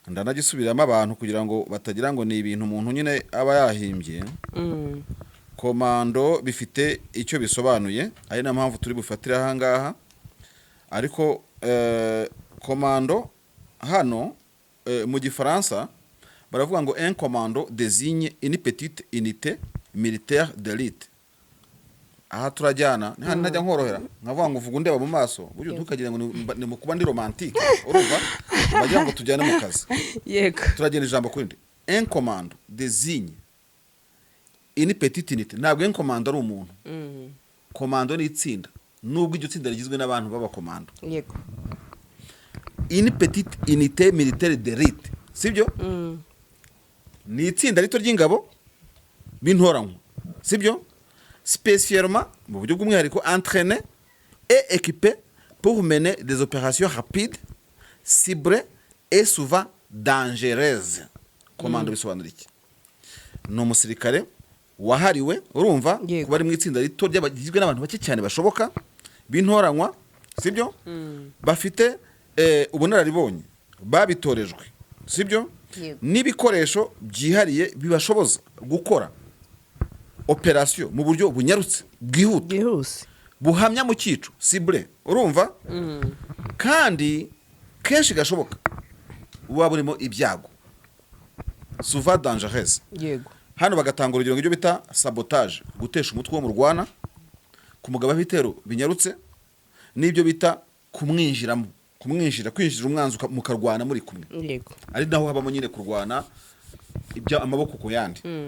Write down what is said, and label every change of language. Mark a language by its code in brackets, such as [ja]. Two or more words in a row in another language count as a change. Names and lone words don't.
[rw] ndanagisubiramo abantu kugira ngo batagira ngo ni ibintu umuntu nyine aba yahimbye. Komando bifite icyo bisobanuye, ari na mpamvu turi bufatire aha ngaha. Ariko komando hano mu gifaransa baravuga ngo [fr] un commando désigne une petite unité militaire d'élite. [rw] Aha turajyana ntajya nkorohera nkavuga ngo uvuga undeba mu maso buryo ntukagira ngo ni mu kuba ndi romantique, urumva bagira ngo tujyane mu kazi. Yego, turagenda ijambo kurindi. [fr] Un commando désigne une petite unité. [rw] Ntabwo [fr] un commando [rw] ari umuntu. Komando ni itsinda, nubwo iryo tsinda rigizwe n'abantu b'abakomando. yego, [fr] Une petite unité militaire d'élite, [rw] sibyo? Ni itsinda rito ry'ingabo b'intoranywa, sibyo? [fr] Spécialement [rw] mu buryo bw'umwihariko [fr] entraîné et équipé pour mener des opérations rapides, ciblées et souvent dangereuses. [rw] Komando bisobanura iki? Ni umusirikare wahariwe, urumva, Yego. kuba ari mu itsinda rito ry'abagizwe n'abantu bake cyane bashoboka b'intoranywa, sibyo? Bafite ubunararibonye, babitorejwe, sibyo? Yego. N'ibikoresho byihariye bibashoboza gukora operation mu buryo bunyarutse, bwihuta, bwihuse. buhamya mu cyico, cible, urumva? Kandi kenshi gashoboka buba burimo ibyago, [fr] souvent dangereuse. [rw] Yego, Hano bagatanga urugero ng'ibyo bita sabotage, gutesha umutwe wo mu rwana, kumugaba ibitero binyarutse, n'ibyo bita kumwinjiramo, kwinjira umwanzi mukarwana muri kumwe. yego, Ari naho habamo nyine kurwana ibya amaboko ku yandi.